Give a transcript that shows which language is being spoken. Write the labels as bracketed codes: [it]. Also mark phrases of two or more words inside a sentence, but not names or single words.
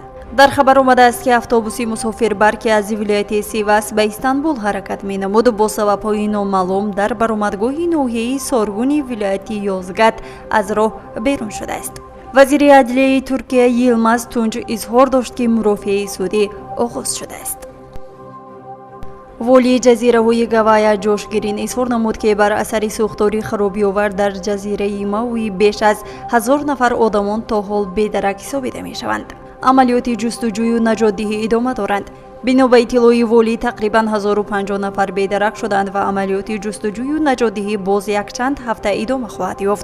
[tg] Дар хабар омада аст, ки автобуси мусофирбар, ки аз вилояти Сивас ба Истанбул ҳаракат менамуд, бо сабабҳои номаълум дар баромадгоҳи ноҳияи Саргун вилояти Йозгат аз роҳ берун шуда аст. Вазири адлияи Туркия Йилмаз Тунҷ изҳор дошт, ки мурофиаи судӣ оғоз шуда аст. воли ҷазираҳои Гавайя Ҷош Грин изҳор намуд, ки бар асари сӯхтори харобиовар дар ҷазираи Мауи беш аз 1000 нафар одамон то ҳол бедарак ҳисобида мешаванд. амалиёти ҷустуҷӯю наҷотдиҳӣ идома доранд. бино ба иттилои воли тақрибан 1050 нафар бедарак шуданд ва амалиёти ҷустуҷӯю наҷотдиҳӣ боз якчанд ҳафта идома хоҳад ёфт.